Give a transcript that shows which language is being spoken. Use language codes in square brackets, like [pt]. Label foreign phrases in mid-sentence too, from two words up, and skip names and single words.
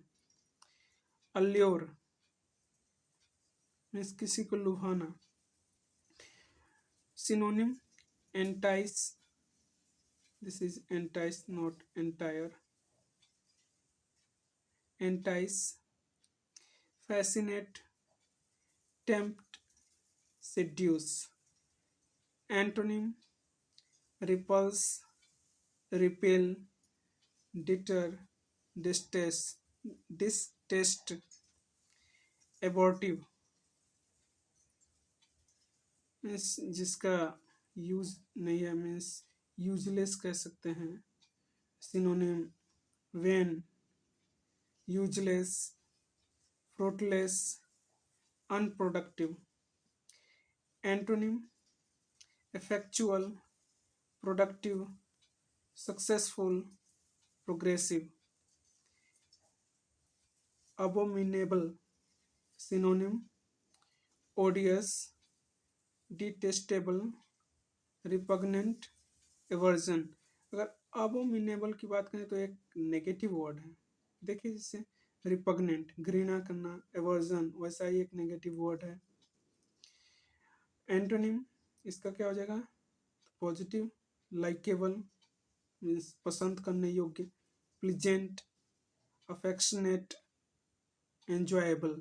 [en] allure means [hi] किसी को लुभाना। [en] synonym entice, this is entice not entire. एंटाइस, fascinate, tempt, seduce. Antonym: repulse, repel, deter, distaste, distaste, abortive, [hi] मीन्स जिसका यूज नहीं है, [en] means useless [hi] कह सकते हैं. [en] सिनोनिम: vain, useless, fruitless, unproductive. एंटोनिम: effectual, productive, successful, progressive. Abominable. Synonym: odious, detestable, repugnant, aversion. [hi] अगर abominable की बात करें तो एक [en] negative word [hi] है. देखिए जैसे रिपग्नेंट घृणा करना, एवर्जन वैसा ही एक [en] negative word [hi] है. एंटोनिम इसका क्या हो जाएगा? [en] positive, likeable means [hi] पसंद करने योग्य, [en] pleasant, affectionate, enjoyable.